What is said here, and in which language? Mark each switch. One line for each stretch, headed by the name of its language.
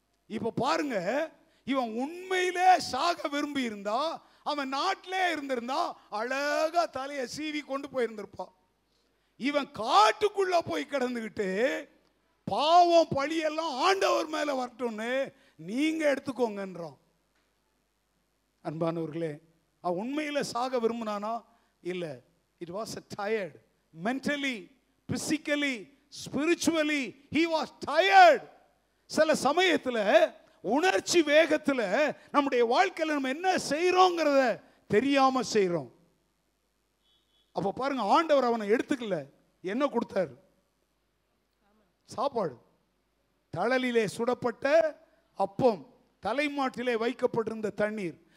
Tamil: இப்ப பாருங்க, இவன் உண்மையிலே சாக விரும்பி இருந்தா, அவன் நாட்டிலே இருந்திருந்தா அழகா தலையை சீவி கொண்டு போயிருந்திருப்பான். இவன் காட்டுக்குள்ள போய் கிடந்துகிட்டு பாவம் பழியெல்லாம் ஆண்டவர் மேல வரட்டும்னு நீங்க எடுத்துக்கோங்கன்றான். அன்பானவர்களே, அவன் உண்மையில சாக விரும்பினானா இல்ல.
English: It was a tired mentally, physically, spiritually he was tired.
Tamil: சில சமயத்துல உணர்ச்சி வேகத்துல நம்முடைய வாழ்க்கையில நம்ம என்ன செய்யறோங்கிறத தெரியாம செய்யறோம். அப்ப பாருங்க, ஆண்டவர் அவனை எடுத்துக்கல, என்ன கொடுத்தார், சாப்பாடு. தழலிலே சுடப்பட்ட அப்பம், தலைமாட்டிலே வைக்கப்பட்டிருந்த தண்ணீர்.